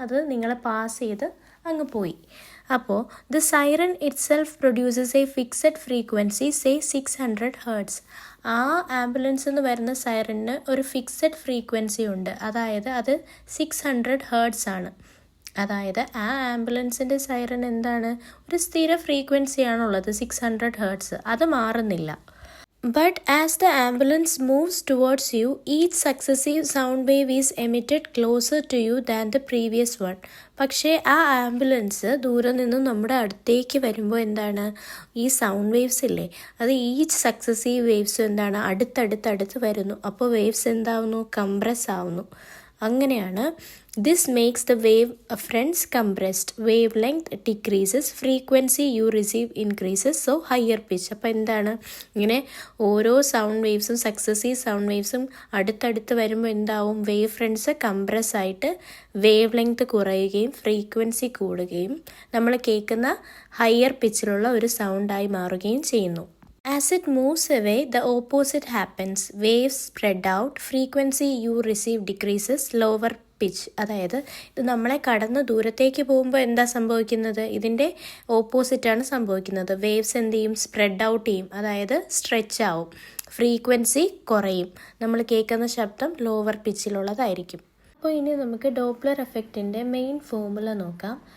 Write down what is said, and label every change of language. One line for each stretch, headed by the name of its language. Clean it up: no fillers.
Malayalam: അത് നിങ്ങളെ പാസ് ചെയ്ത് അങ്ങ് പോയി. അപ്പോൾ
English: The siren itself produces a fixed frequency, say 600 hertz.
Malayalam: ആ ആംബുലൻസ് എന്ന് വരുന്ന സൈറന് ഒരു ഫിക്സഡ് ഫ്രീക്വൻസി ഉണ്ട്, അതായത് അത് 600 ഹേർട്സ് ആണ്. അതായത് ആ ആംബുലൻസിൻ്റെ സൈറൻ എന്താണ്, ഒരു സ്ഥിര ഫ്രീക്വൻസിയാണുള്ളത്, 600 ഹേർട്സ്, അത് മാറുന്നില്ല.
English: But as the ambulance moves towards you, each successive sound wave is emitted closer to you than the previous one.
Malayalam: പക്ഷേ ആ ആംബുലൻസ് ദൂരെ നിന്നും നമ്മുടെ അടുത്തേക്ക് വരുമ്പോൾ എന്താണ്, ഈ സൗണ്ട് വേവ്സ് ഇല്ലേ, അത് ഈച്ച് സക്സസീവ് വേവ്സും എന്താണ് അടുത്തടുത്ത് വരുന്നു. അപ്പോൾ വേവ്സ് എന്താവുന്നു, കംപ്രസ് ആവുന്നു. അങ്ങനെയാണ്
English: This makes the wave fronts compressed, wavelength decreases, frequency you receive increases, so higher pitch.
Malayalam: അപ്പോൾ എന്താണ്, ഇങ്ങനെ ഓരോ സൗണ്ട് വേവ്സും സക്സസീവ് സൗണ്ട് വേവ്സും അടുത്തടുത്ത് വരുമ്പോൾ എന്താവും, വേവ് ഫ്രണ്ട്സ് കംപ്രസ് ആയിട്ട് വേവ് ലെങ്ത് കുറയുകയും ഫ്രീക്വൻസി കൂടുകയും നമ്മൾ കേൾക്കുന്ന ഹയർ പിച്ചിലുള്ള ഒരു സൗണ്ടായി മാറുകയും ചെയ്യുന്നു.
English: As it moves away, the opposite happens. Waves spread out, frequency you receive decreases, lower pitch.
Malayalam: അതായത് ഇത് നമ്മളെ കടന്ന് ദൂരത്തേക്ക് പോകുമ്പോൾ എന്താ സംഭവിക്കുന്നത്, ഇതിൻ്റെ ഓപ്പോസിറ്റാണ് സംഭവിക്കുന്നത്. വേവ്സ് എന്ത് ചെയ്യും, സ്പ്രെഡ് ഔട്ട് ചെയ്യും, അതായത് സ്ട്രെച്ച് ആവും, ഫ്രീക്വൻസി കുറയും, നമ്മൾ കേൾക്കുന്ന ശബ്ദം ലോവർ പിച്ചിലുള്ളതായിരിക്കും. അപ്പോൾ ഇനി നമുക്ക് ഡോപ്ലർ എഫക്റ്റിൻ്റെ മെയിൻ ഫോർമുല നോക്കാം.